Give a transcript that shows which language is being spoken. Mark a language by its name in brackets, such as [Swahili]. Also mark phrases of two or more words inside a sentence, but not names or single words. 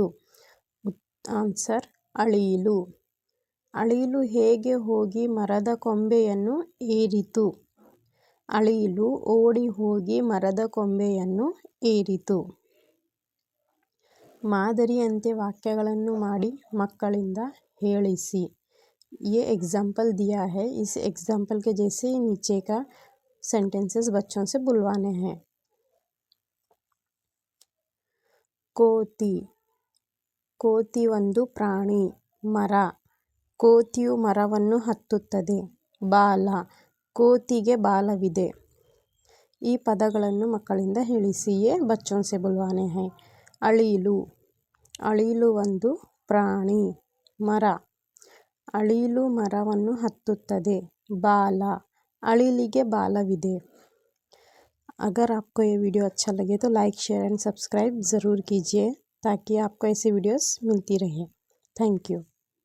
[Kannada] ಆನ್ಸರ್ ಅಳಿಲು. ಅಳಿಲು ಹೇಗೆ ಹೋಗಿ ಮರದ ಕೊಂಬೆಯನ್ನು ಏರಿತು? ಅಳಿಲು ಓಡಿ ಹೋಗಿ ಮರದ ಕೊಂಬೆಯನ್ನು ಏರಿತು. ಮಾದರಿಯಂತೆ ವಾಕ್ಯಗಳನ್ನು ಮಾಡಿ ಮಕ್ಕಳಿಂದ ಹೇಳಿಸಿ. [Hindi] ये एग्जाम्पल दिया है, इस एग्जाम्पल के जैसे ही नीचे का सेंटेंसेस बच्चों से बुलवाने हैं. [Kannada] ಕೋತಿ ಕೋತಿ ಒಂದು ಪ್ರಾಣಿ. ಮರ. ಕೋತಿಯು ಮರವನ್ನು ಹತ್ತುತ್ತದೆ. ಬಾಲ. ಕೋತಿಗೆ ಬಾಲವಿದೆ. ಈ ಪದಗಳನ್ನು ಮಕ್ಕಳಿಂದ ಹೇಳಿಸಿ. [Hindi] ये बच्चों से बुलवाने हैं. [Kannada] ಅಳಿಲು. ಅಳಿಲು ಒಂದು ಪ್ರಾಣಿ. ಮರ. ಅಳಿಲು ಮರವನ್ನು ಹತ್ತುತ್ತದೆ. ಬಾಲ. ಅಳಿಲಿಗೆ ಬಾಲವಿದೆ. [Hindi] अगर आपको ये वीडियो अच्छा लगे तो [English] like share and subscribe [Hindi] ज़रूर कीजिए ताकि आपको ऐसी वीडियोस मिलती रहे। [English] thank you.